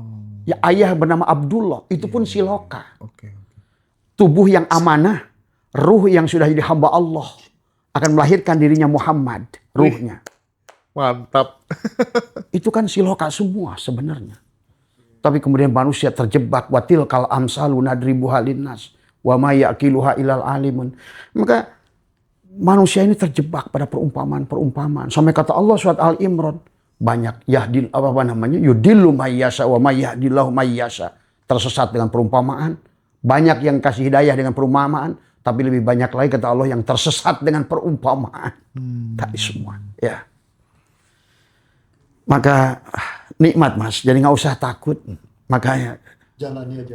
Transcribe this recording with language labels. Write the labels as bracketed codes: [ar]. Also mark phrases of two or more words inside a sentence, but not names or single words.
[id] Ya ayah bernama Abdullah, itu pun siloka. Oke. Tubuh yang amanah, ruh yang sudah jadi hamba Allah akan melahirkan dirinya Muhammad, ruhnya. Mantap. Itu kan siloka semua sebenarnya. Tapi kemudian manusia terjebak [ar] وتلك الأمثال نضربها للناس وما يعقلها إلا العالمون. [id] Maka manusia ini terjebak pada perumpamaan-perumpamaan. Sampai kata Allah surat Al-Imran, banyak [ar] يضل من يشاء و من يهدي الله من يشاء. [id] Tersesat dengan perumpamaan, banyak yang kasih hidayah dengan perumpamaan, tapi lebih banyak lagi kata Allah yang tersesat dengan perumpamaan. Tadi semua, ya. Maka nikmat Mas, jadi nggak usah takut. Makanya Jalani aja.